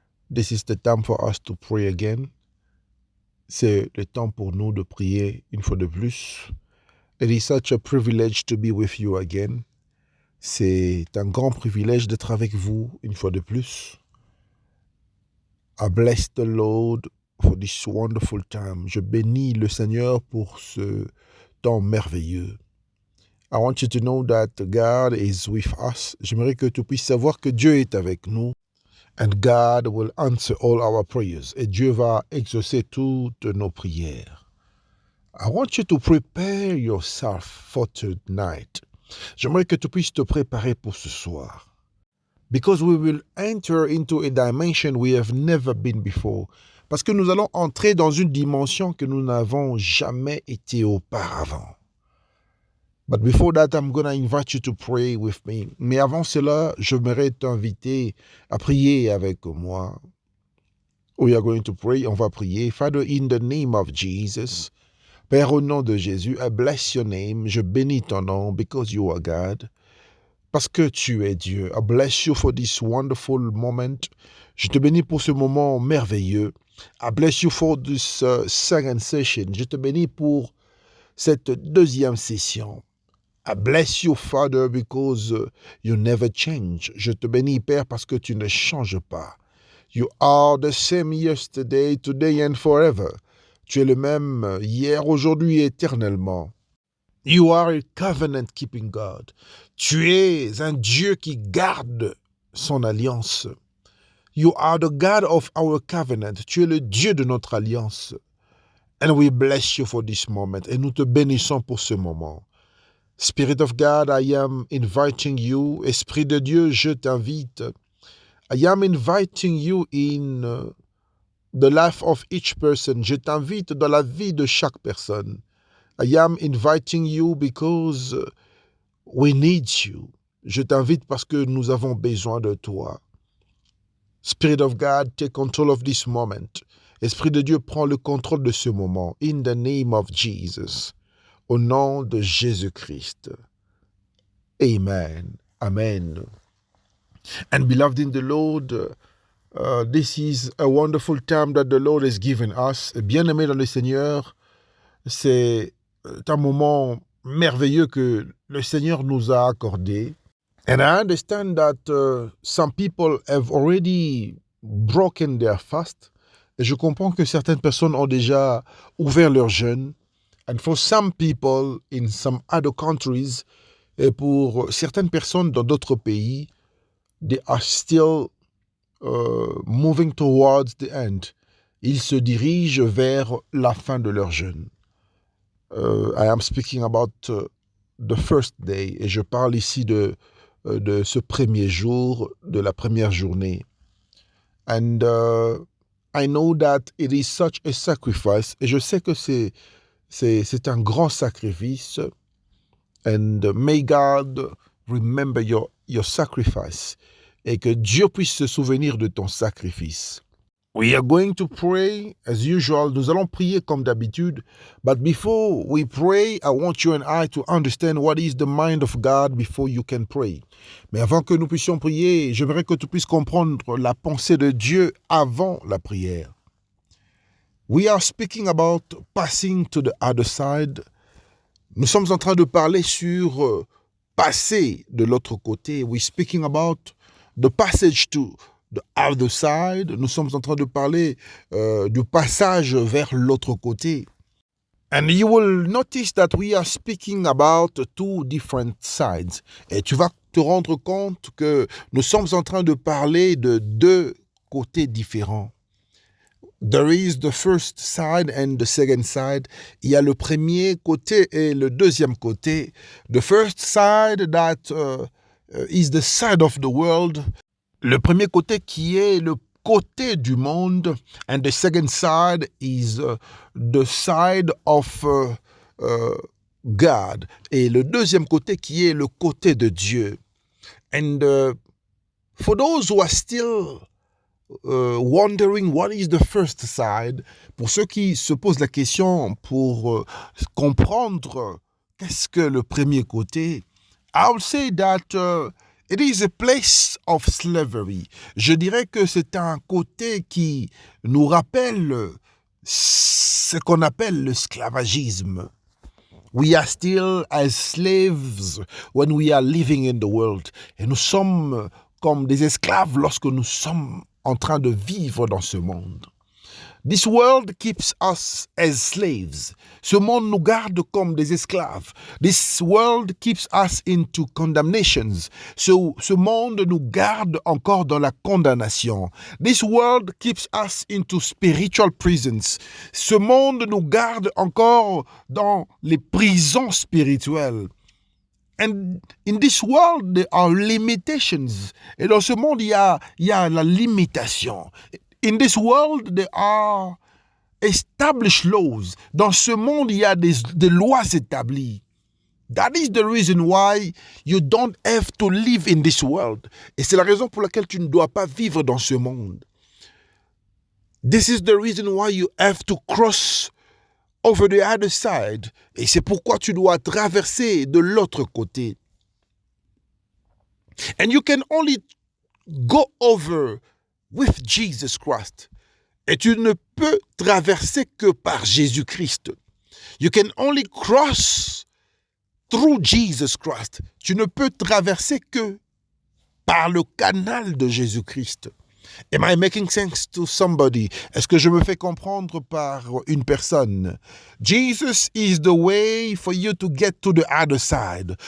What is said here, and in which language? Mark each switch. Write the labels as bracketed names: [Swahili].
[English] This is the time for us to pray again. [French] C'est le temps pour nous de prier une fois de plus. [English] It is such a privilege to be with you again. [French] C'est un grand privilège d'être avec vous une fois de plus. [English] I bless the Lord for this wonderful time. [French] Je bénis le Seigneur pour ce temps merveilleux. [English] I want you to know that God is with us. [French] J'aimerais que tu puisses savoir que Dieu est avec nous. [English] And God will answer all our prayers. [French] Et Dieu va exaucer toutes nos prières. [English] I want you to prepare yourself for tonight. [French] J'aimerais que tu puisses te préparer pour ce soir. [English] Because we will enter into a dimension we have never been before. [French] Parce que nous allons entrer dans une dimension que nous n'avons jamais été auparavant. [English] But before that, I'm going to invite you to pray with me. [French] Mais avant cela, j'aimerais t'inviter à prier avec moi. [English] We are going to pray. [French] On va prier. [English] Father, in the name of Jesus. [French] Père, au nom de Jésus, [English] I bless your name. [French] Je bénis ton nom [English] because you are God. [French] Parce que tu es Dieu. [English] I bless you for this wonderful moment. [French] Je te bénis pour ce moment merveilleux. [English] I bless you for this second session. [French] Je te bénis pour cette deuxième session. [English] I bless you, Father, because you never change. [French] Je te bénis, Père, parce que tu ne changes pas. [English] You are the same yesterday, today and forever. [French] Tu es le même hier, aujourd'hui et éternellement. [English] You are a covenant-keeping God. [French] Tu es un Dieu qui garde son alliance. [English] You are the God of our covenant. [French] Tu es le Dieu de notre alliance. [English] And we bless you for this moment. [French] Et nous te bénissons pour ce moment. [English] Spirit of God, I am inviting you. [French] Esprit de Dieu, je t'invite. [English] I am inviting you in the life of each person. [French] Je t'invite dans la vie de chaque personne. [English] I am inviting you because we need you. [French] Je t'invite parce que nous avons besoin de toi. [English] Spirit of God, take control of this moment. [French] Esprit de Dieu, prends le contrôle de ce moment. [English] In the name of Jesus. [French] Au nom de Jésus-Christ. [English] Amen. Amen. And beloved in the Lord, this is a wonderful time that the Lord has given us. [French] Bien-aimés dans le Seigneur, c'est un moment merveilleux que le Seigneur nous a accordé. [English] And I understand that some people have already broken their fast. [French] Et je comprends que certaines personnes ont déjà ouvert leur jeûne. [English] And for some people in some other countries, [French] et pour certaines personnes dans d'autres pays, [English] they are still moving towards the end. [French] Ils se dirigent vers la fin de leur jeûne. [English] I am speaking about the first day, [French] et je parle ici de ce premier jour, de la première journée. [English] And I know that it is such a sacrifice, [French] et je sais que c'est un grand sacrifice. [English] And may God remember your sacrifice. [French] Et que Dieu puisse se souvenir de ton sacrifice. [English] We are going to pray as usual. [French] Nous allons prier comme d'habitude. [English] But before we pray, I want you and I to understand what is the mind of God before you can pray. [French] Mais avant que nous puissions prier, j'aimerais que tu puisses comprendre la pensée de Dieu avant la prière. [English] We are speaking about passing to the other side. [French] Nous sommes en train de parler sur passer de l'autre côté. [English] We're speaking about the passage to the other side. [French] Nous sommes en train de parler du passage vers l'autre côté. [English] And you will notice that we are speaking about two different sides. [French] Et tu vas te rendre compte que nous sommes en train de parler de deux côtés différents. [English] There is the first side and the second side. [French] Il y a le premier côté et le deuxième côté. [English] The first side that is the side of the world. [French] Le premier côté qui est le côté du monde. [English] And the second side is the side of God. [French] Et le deuxième côté qui est le côté de Dieu. [English] And for those who are still wondering what is the first side, [French] pour ceux qui se posent la question pour comprendre qu'est-ce que le premier côté, [English] I would say that It is a place of slavery. [French] Je dirais que c'est un côté qui nous rappelle ce qu'on appelle l'esclavagisme. [English] We are still as slaves when we are living in the world. [French] Et nous sommes comme des esclaves lorsque nous sommes en train de vivre dans ce monde. [English] This world keeps us as slaves. [French] Ce monde nous garde comme des esclaves. [English] This world keeps us into condemnations. [French] Ce monde nous garde encore dans la condamnation. [English] This world keeps us into spiritual prisons. [French] Ce monde nous garde encore dans les prisons spirituelles. [English] And in this world, there are limitations. [French] Et dans ce monde, il y a la limitation. [English] In this world, there are established laws. [French] Dans ce monde, il y a des lois établies. [English] That is the reason why you don't have to live in this world. [French] Et c'est la raison pour laquelle tu ne dois pas vivre dans ce monde. [English] This is the reason why you have to cross over the other side. [French] Et c'est pourquoi tu dois traverser de l'autre côté. [English] And you can only go over with Jesus Christ. [French] Et tu ne peux traverser que par Jésus-Christ. [English] You can only cross through Jesus Christ. [French] Tu ne peux traverser que par le canal de Jésus-Christ. [English] Am I making sense to somebody? [French] Est-ce que je me fais comprendre par une personne? [English] Jesus is the way for you to get to the other side.